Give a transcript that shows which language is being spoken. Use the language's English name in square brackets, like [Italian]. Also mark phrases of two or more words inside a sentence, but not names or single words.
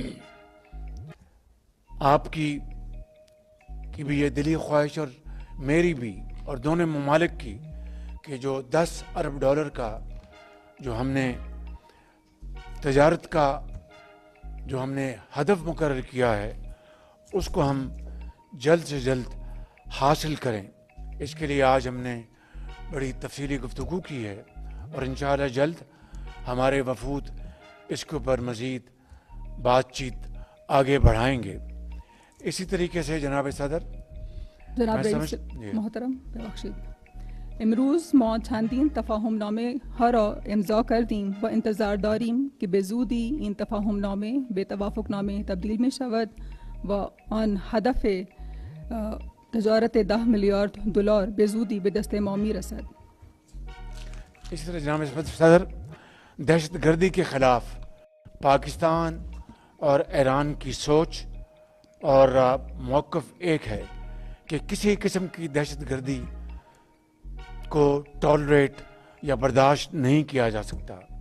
[Urdu] آپ کی بھی یہ دلی خواہش اور میری بھی اور دونوں ممالک کی کہ جو $10 ارب کا جو ہم نے تجارت کا جو ہم نے ہدف مقرر کیا ہے اس کو ہم جلد سے جلد حاصل کریں. اس کے لیے آج ہم نے بڑی تفصیلی گفتگو کی ہے، اور انشاءاللہ جلد ہمارے وفود اس کے اوپر مزید بات چیت آگے بڑھائیں گے. اسی طریقے سے جناب صدر، [Persian] جناب رئیس محترم، ببخشید، امروز ما چندین تفاهم نامه ها را امضا کردیم و انتظار داریم که به زودی این تفاهم نامه به توافق نامه تبدیل می شود و آن هدف تجارت 10 میلیارد دلار به زودی به دست ما میرسد. [Urdu] اسی طرح جناب صدر دہشت گردی کے خلاف پاکستان اور ایران کی سوچ اور موقف ایک ہے کہ کسی قسم کی دہشت گردی کو ٹالریٹ یا برداشت نہیں کیا جا سکتا.